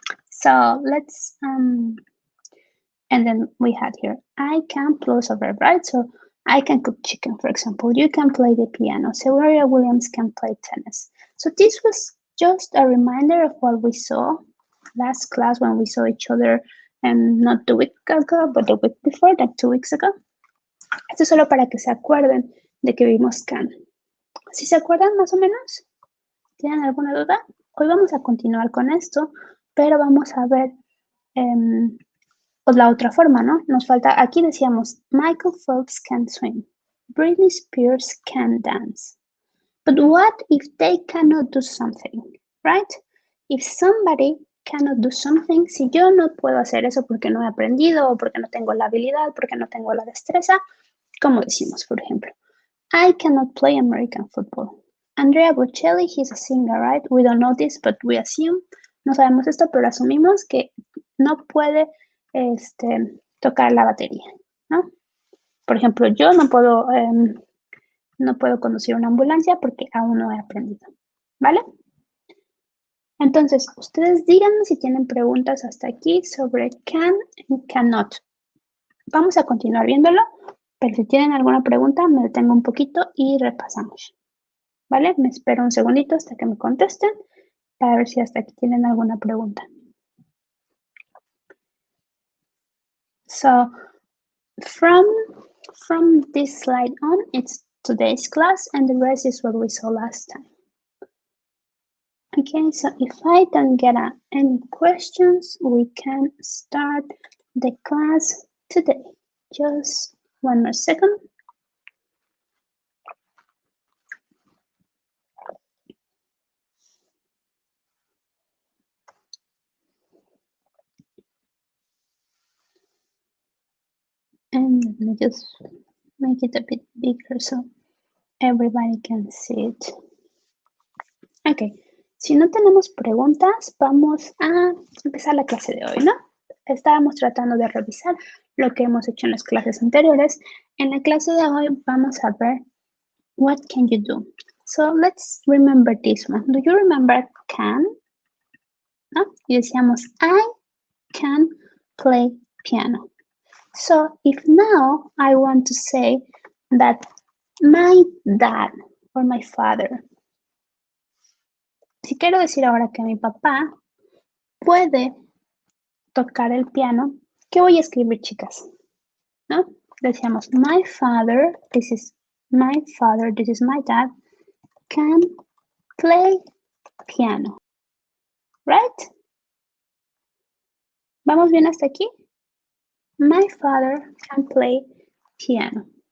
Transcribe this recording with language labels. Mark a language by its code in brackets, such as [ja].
[en] So let's... and then we had here, I can plus a verb, right? So I can cook chicken, for example. You can play the piano. Serena Williams can play tennis. So this was just a reminder of what we saw last class when we saw each other, and not the week ago, but the week before, like 2 weeks ago. [es] Esto es solo para que se acuerden de que vimos can. ¿Sí se acuerdan más o menos? ¿Tienen alguna duda? Hoy vamos a continuar con esto, pero vamos a ver... pues la otra forma, ¿no? Nos falta, aquí decíamos, [en] Michael Phelps can swim. Britney Spears can dance. But what if they cannot do something, right? If somebody cannot do something, [es] si yo no puedo hacer eso porque no he aprendido o porque no tengo la habilidad, porque no tengo la destreza, como decimos, por ejemplo, [en] I cannot play American football. Andrea Bocelli, he's a singer, right? We don't know this, but we assume. [es] No sabemos esto, pero asumimos que no puede tocar la batería, ¿no? Por ejemplo, yo no puedo conducir una ambulancia porque aún no he aprendido, ¿vale? Entonces, ustedes díganme si tienen preguntas hasta aquí sobre can y cannot. Vamos a continuar viéndolo, pero si tienen alguna pregunta, me detengo un poquito y repasamos. ¿Vale? Me espero un segundito hasta que me contesten para ver si hasta aquí tienen alguna pregunta. [en] So, from this slide on, it's today's class, and the rest is what we saw last time. Okay, so if I don't get any questions, we can start the class today. Just one more second. And let me just make it a bit bigger so everybody can see it. [es] Ok, si no tenemos preguntas, vamos a empezar la clase de hoy, ¿no? Estábamos tratando de revisar lo que hemos hecho en las clases anteriores. En la clase de hoy vamos a ver [en] what can you do. So let's remember this one. Do you remember can? [es] ¿No? Y decíamos [en] I can play piano. So if now I want to say that my dad or my father, [es] si quiero decir ahora que mi papá puede tocar el piano, ¿qué voy a escribir, chicas? ¿No? Decíamos, [en] my father, this is my dad, can play piano. Right? [es] ¿Vamos bien hasta aquí? [en] My father can play piano.